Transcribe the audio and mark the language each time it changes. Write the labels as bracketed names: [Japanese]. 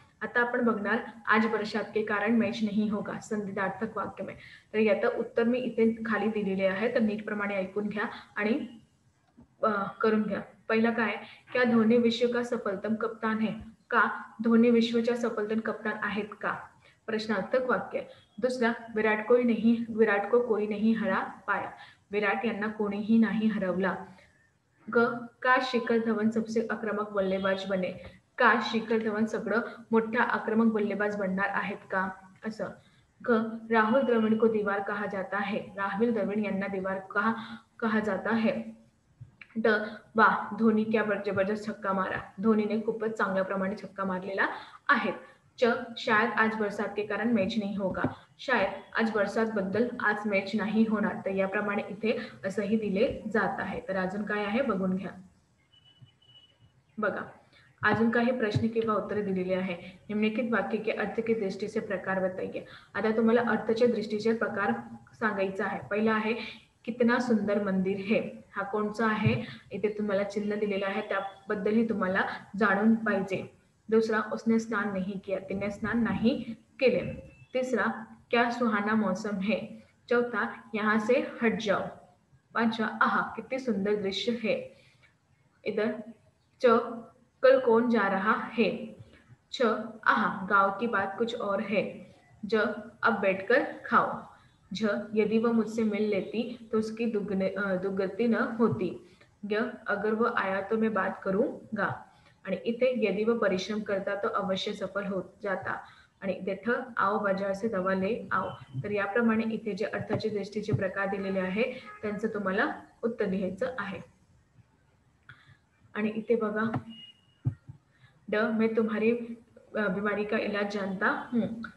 [Marathi] आता आपण बघणार [Hindi] आज बरसात के कारण मैच नहीं होगा संधितार्थक वाक्य में. [Marathi] तर याचं उत्तर मी इथे खाली दिलेले आहे, तर नीटप्रमाणे ऐकून घ्या आणि करून घ्या. पहिला काय, [Hindi] क्या धोनी विश्व का सफलतम कप्तान है? [Marathi] का धोनी विश्वच्या सफलतम कप्तान आहेत का? प्रश्नार्थक वाक्य. [Hindi] दुसरा, विराट को कोई नहीं हरा पाया. [Marathi] विराट यांना कोणीही नाही हरवला. [Hindi] ग, का शिखर धवन सबसे आक्रमक बल्लेबाज बने? [Marathi] का शिखर धवन सगळं मोठा आक्रमक बल्लेबाज बनणार आहेत का? असं. [Hindi] ग, राहुल द्रविड़ को दीवार कहा जाता है. राहुल द्रविड़ यांना दीवार कहा जाता है. ड, वाह धोनी क्या जबरदस्त छक्का मारा. [Marathi] धोनीने खूपच चांगल्या प्रमाणे छक्का मारलेला आहे. [Hindi] च, शायद आज बरसात के कारण मैच नहीं होगा. [Marathi] शायद आज बरसात बद्दल आज मॅच नाही होणार. तर याप्रमाणे इथे असंही दिले जात आहे. तर अजून काय आहे बघून घ्या. बघा, अजून काही प्रश्न किंवा उत्तरे दिलेली आहे. [Hindi] निम्नलिखित वाक्य के अर्थ की दृष्टीचे प्रकार बताइए. [Marathi] आता तुम्हाला अर्थच्या दृष्टीचे प्रकार सांगायचा आहे. पहिला आहे [Hindi] कितना सुंदर मंदिर है. [Marathi] हा कोणचा आहे, इथे तुम्हाला चिन्ह दिलेलं आहे, त्याबद्दलही तुम्हाला जाणून पाहिजे. [Hindi] दूसरा, उसने स्नान नहीं किया. [Marathi] तिने स्नान नहीं केले. [Hindi] तीसरा, क्या सुहाना मौसम है. चौथा, यहाँ से हट जाओ. पांचवा, आहा कितनी सुंदर दृश्य है. इधर च, कल कौन जा रहा है. छ, आहा गांव की बात कुछ और है. ज, अब बैठकर खाओ. झ, यदि वह मुझसे मिल लेती तो उसकी दुर्गति न होती. य, अगर वो आया तो मैं बात करूंगा. [Marathi] आणि इथे [Hindi] यदि वह परिश्रम करता तो अवश्य सफल हो जाता. [Marathi] आणि इथे ठ, [Hindi] आओ बाजार से दवा ले आओ. [Marathi] तर याप्रमाणे इथे जे अर्थाचे दृष्टीचे प्रकार दिलेले आहे त्यांचं तुम्हाला उत्तर लिहायचं आहे. आणि इथे बघा, [Hindi] ड, मैं तुम्हारी बीमारी का इलाज जानता हूँ.